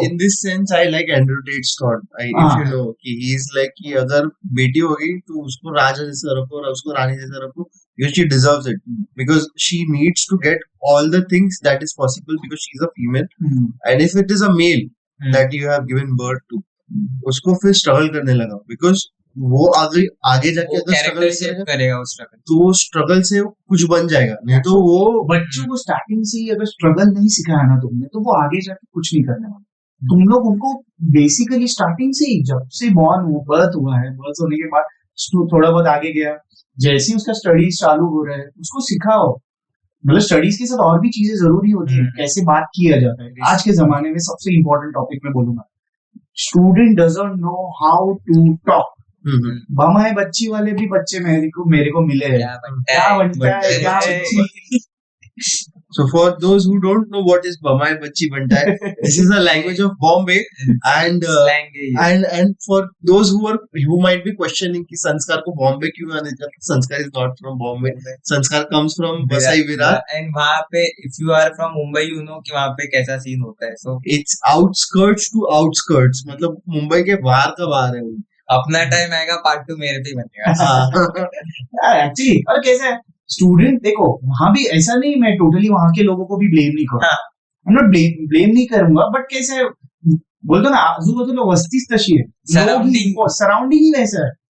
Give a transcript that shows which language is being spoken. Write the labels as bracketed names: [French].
[English] In this sense, I like Andrew Tate's thought. If you know, कि he is like कि [Hindi] अगर बेटी होगी तो उसको राजा जैसा रखो [English] और उसको रानी जैसा रखो, because she deserves it, because she needs to get all the things that is possible because she is a female. And if it is a male that you have given birth to, [Hindi] उसको फिर struggle करने लगा, [English] because [Hindi] वो आगे जाके अगर struggle करेगा उस स्ट्रगल, तो वो स्ट्रगल से कुछ बन जाएगा। नहीं तो वो बच्चों को स्टार्टिंग से ही अगर स्ट्रगल नहीं सिखाया ना तुमने, तो वो आगे जाके कुछ नहीं करने वाला। तुम लोग उनको बेसिकली स्टार्टिंग से ही, जब से बर्थ हुआ है, बर्थ होने के बाद थोड़ा बहुत आगे गया, जैसे ही उसका स्टडीज चालू हो रहा है उसको सिखाओ। मतलब स्टडीज के साथ और भी चीजें जरूरी होती है, कैसे बात किया जाता है। आज के जमाने में सबसे इंपॉर्टेंट टॉपिक मैं बोलूंगा, [English] Student doesn't know how to talk. [Hindi] बमाए बच्ची वाले भी बच्चे मेरे को मिले हैं, क्या बनता है क्या बच्ची। [English] So for those who don't know what is Bamai Bachi Banta hai, this is a language of Bombay, and for those who might be questioning कि [Hindi] संस्कार को बॉम्बे क्यों आने जाता, [English] Sanskar is not from Bombay, Sanskar comes from Vasai Virar, [Hindi] and वहाँ पे [English] if you are from Mumbai you know [Hindi] कि वहाँ पे कैसा सीन होता है। [English] So it's outskirts to outskirts, [Hindi] मतलब मुंबई के बाहर का बाहर है वो। अपना टाइम आएगा पार्ट 2 मेरे पे ही बनेगा। एक्चुअली और कैसा है स्टूडेंट, देखो वहां भी ऐसा नहीं, मैं टोटली वहां के लोगों को भी ब्लेम नहीं करूंगा, ब्लेम नहीं करूंगा, बट कैसे है बोलते ना, [Marathi] आजूबाजू वस्तीच तशी है, [Hindi] सराउंडिंग ही वैसा है।